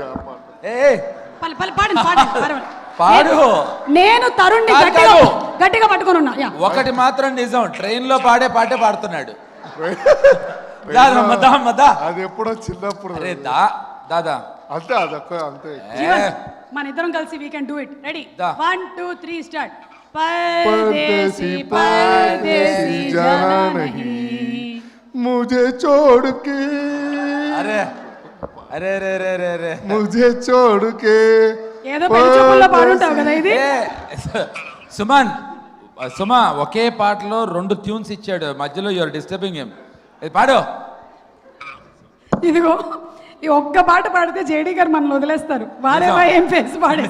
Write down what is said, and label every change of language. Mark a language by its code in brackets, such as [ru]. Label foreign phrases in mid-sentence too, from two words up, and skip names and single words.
[te] ఆ పాట పాడు. నేను తరుణ్ని గట్టిగా పట్టుకొని ఉన్నా. ఒకటి మాత్రం నిజం, ట్రైన్ లో పాడే పాటే పాడుతున్నాడు. అది ఎప్పుడో చిన్నప్పుడు. దాదా అంతే, అదొక్క అంతే. మన ఇద్దరం కలిసి [en] we can do it. Ready, 1 2 3 start. [hi] परदेसी जाना नहीं मुझे छोड़ के. अरे अरे रे रे रे रे मुझे छोड़ के. [te] ఏదో పెళ్లిచూపుల్లో పాడుంటావు కదా ఇది. సుమ ఒకే పాటలో 2 ట్యూన్స్ ఇచ్చాడు, మధ్యలో [en] you're disturbing him. [te] ఇది పాడు. ఇదిగో ఈ ఒక్క పాట పాడితే జేడీ గారు మనల్ని వదిలేస్తారు. వారేవా ఏం ఫేస్ పాడేసి.